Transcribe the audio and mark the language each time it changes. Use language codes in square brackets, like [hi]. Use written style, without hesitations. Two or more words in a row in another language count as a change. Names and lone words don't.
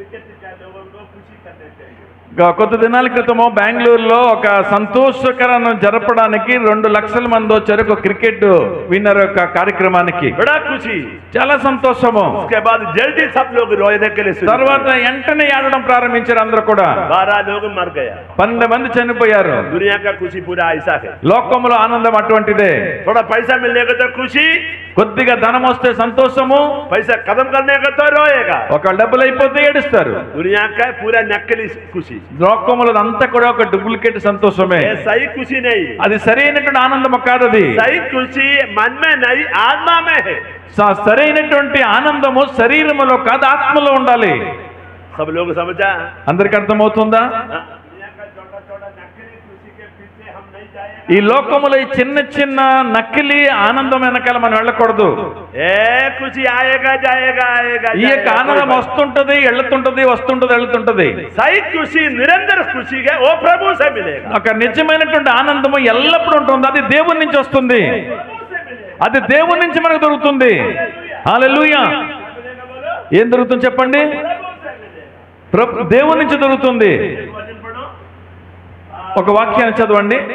[hi] लोगों को खुशी करनी चाहिए। [te] కొద్ది దినాల క్రితము బెంగళూరులో ఒక సంతోషకరను జరపడానికి 2 లక్షల మంది వచ్చారు ఒక [en] cricket winner [te] యొక్క కార్యక్రమానికి. [hi] बड़ा खुशी। [te] చాలా సంతోషము. [hi] उसके बाद जल्दी सब लोग रोने के लिए शुरू [te] తర్వాత వెంటనే ఏడడం ప్రారంభించారు అందరూ కూడా. [hi] 12 लोग मर गया। [te] 12 మంది చనిపోయారు. [hi] दुनिया का खुशी पूरा ऐसा है। [te] లోకములో ఆనందం అటువంటిదే. [hi] थोड़ा पैसा मिलने का तो खुशी, [te] కొద్దిగా ధనం వస్తే సంతోషము, [hi] पैसा खत्म करने का तो रोएगा। [te] ఒక డబ్బులు అయిపోతే ఏడుస్తారు. [hi] दुनिया का पूरा नकली खुशी, [te] లోకములో అంతా కూడా ఒక డూప్లికేట్ సంతోషమే. [hi] ये सही खुशी नहीं। [te] అది సరైనటువంటి ఆనందం కాదు. అది [hi] सही खुशी मन में नहीं, आत्मा में है। [te] సరైనటువంటి ఆనందము శరీరములో కాదు ఆత్మలో ఉండాలి. [hi] सब लोग समझा? [te] అందరికి అర్థమవుతుందా? [hi] दुनिया का छोटा छोटा नकली खुशी के पीछे हम नहीं जाएंगे। [te] ఈ లోకములో ఈ చిన్న చిన్న నకిలీ ఆనందం వెనకాల మనం వెళ్ళకూడదు. [hi] ఏ खुशी आएगा जाएगा आएगा [te] ఈ యొక్క ఆనందం వస్తుంటది వెళ్తుంటది, వస్తుంటది వెళ్తుంటది. [hi] सही खुशी निरंतर खुशी है, वो प्रभु से मिलेगा। [te] ఒక నిజమైనటువంటి ఆనందము ఎల్లప్పుడూ ఉంటుంది. అది దేవుని నుంచి వస్తుంది. అది దేవుని నుంచి మనకు దొరుకుతుంది. హల్లెలూయా. ఏం దొరుకుతుంది చెప్పండి? దేవుని నుంచి దొరుకుతుంది. ఒక వాక్యాన్ని చదవండి.